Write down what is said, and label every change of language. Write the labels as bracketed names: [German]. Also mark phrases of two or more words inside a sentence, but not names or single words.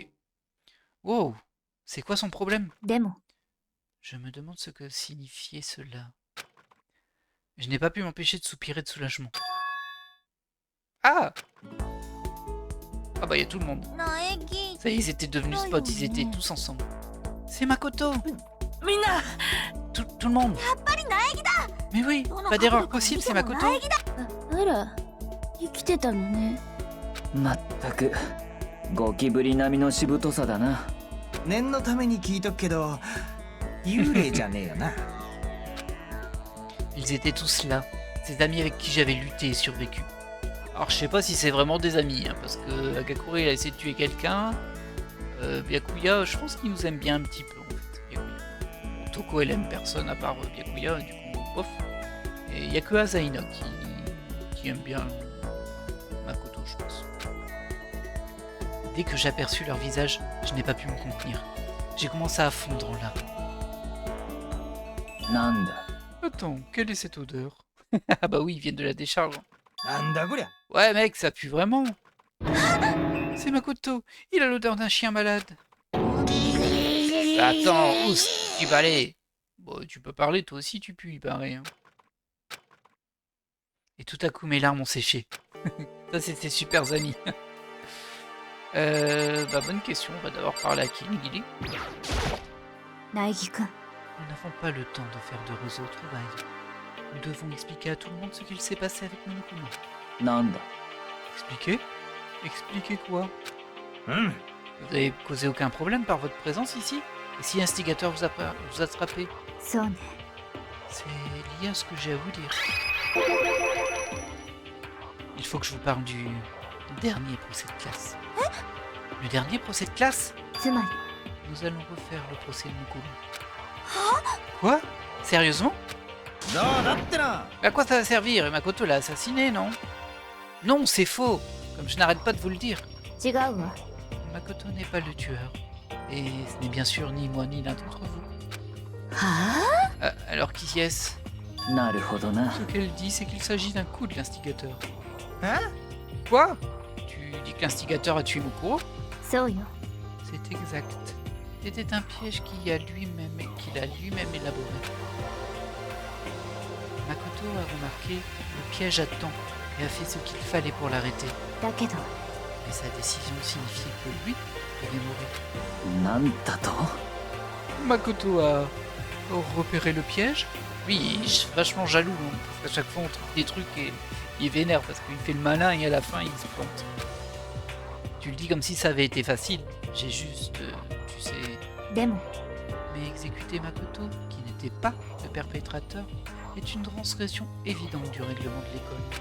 [French] Wow, c'est quoi son problème? [Japanese] でも [French] Je me demande ce que signifiait cela. Je n'ai pas pu m'empêcher de soupirer de soulagement. Ah! Ah bah il y a tout le monde. [Japanese] 苗木 [French] Ça y est, ils étaient devenus spots, ils étaient tous ensemble. C'est Makoto! [Japanese] みんな [French] Tout le monde! [Japanese] やっぱり苗木だ [French] Mais oui, pas d'erreur possible, c'est Makoto! [Japanese] あら生きてたのねまったくゴキブリ並みのしぶとさだな。念のために聞いとくけど幽霊じゃねえよな。 [French] Ils étaient tous là, ces amis avec qui j'avais lutté et survécu. Alors je sais pas si c'est vraiment des amis, hein, parce que Agakure il a essayé de tuer quelqu'un. Byakuya, je pense qu'il nous aime bien un petit peu en fait. Byakuya. Toko elle aime personne à part Byakuya, du coup bof. Et il y a que Asaina qui aime bien Makoto, je pense. Dès que j'aperçus leur visage, je n'ai pas pu me contenir. J'ai commencé à fondre en larmes. [Japanese] なんだ [French] Attends, quelle est cette odeur? Ah bah oui, ils viennent de la décharge. [Japanese] なんだこりゃ。 [French] Ouais mec, ça pue vraiment. C'est Makoto, il a l'odeur d'un chien malade. Attends, Ous, tu vas aller. Bon, tu peux parler, toi aussi tu pues, il paraît. Hein. Et tout à coup, mes larmes ont séché. Ça, c'était super amis. Bah bonne question, on va d'abord parler à Kinigiri. [Japanese] 苗木くん [French] Nous n'avons pas le temps de faire d'heureuses retrouvailles. Nous devons expliquer à tout le monde ce qu'il s'est passé avec Monokuma. [Japanese] なんだ [French] Expliquer? Expliquer quoi? うん。 Vous avez causé aucun problème par votre présence ici? Et si l'instigateur vous a attrapé? [Japanese] そうね [French] C'est lié à ce que j'ai à vous dire. Il faut que je vous parle du dernier procès de classe. Le dernier procès de classe? [Japanese] つまり [French] Nous allons refaire le procès de Mukuru. Quoi? Sérieusement? [Japanese] どうだってな。 [French] À quoi ça va servir? Makoto l'a assassiné, non? Non, c'est faux! Comme je n'arrête pas de vous le dire. [Japanese] 違うわ [French] Makoto n'est pas le tueur. Et ce n'est bien sûr ni moi ni l'un d'entre vous. はあ Alors qui est-ce? [Japanese] なるほどな。 [French] Ce qu'elle dit, c'est qu'il s'agit d'un coup de l'instigateur. Hein? Quoi? Tu dis que l'instigateur a tué Mokuro? [Japanese] そうよ。 [French] C'est exact. C'était un piège qu'il a lui-même élaboré. Makoto a remarqué le piège à temps et a fait ce qu'il fallait pour l'arrêter. [Japanese] だけど、 [French] Mais sa décision signifiait que lui devait mourir. [Japanese] なんだと？ [French] Makoto a repéré le piège. Lui, il est vachement jaloux, hein, parce qu'à chaque fois on trouve des trucs et il est vénère parce qu'il fait le malin et à la fin il se plante. Tu le dis comme si ça avait été facile. J'ai juste, tu sais... [Japanese] でも、 [French] Mais exécuter Makoto, qui n'était pas le perpétrateur, est une transgression évidente du règlement de l'école.